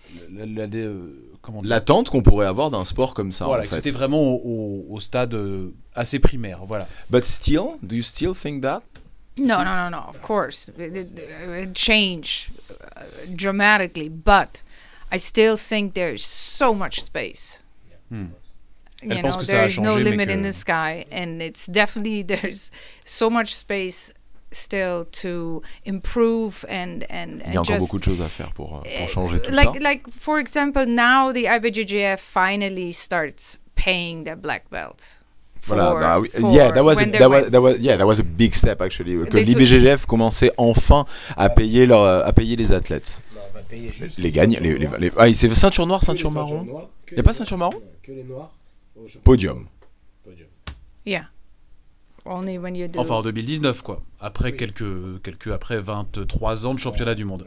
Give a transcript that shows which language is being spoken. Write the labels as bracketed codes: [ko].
[fr] l'attente qu'on pourrait avoir d'un sport comme ça. Voilà, en fait. C'était vraiment au stade assez primaire, voilà. [en] But still, do you still think that? No. Of course, it changed dramatically, but I still think there's so much space. You know, there's no limit in the sky, and it's definitely, there's so much space still to improve and [fr] il y a encore beaucoup de choses à faire pour changer tout ça. [en] Like for example, now the IBJJF finally starts paying their black belts. Voilà, that was a big step actually. [fr] Que l'IBJJF commençait enfin à payer les athlètes. Les gagne, c'est ceinture noire, ceinture marron. Il n'y a pas ceinture marron? Que les noirs. Podium. [en] Yeah. Only when you do. [fr] Enfin en 2019 quoi. Après après 23 ans de championnat du monde.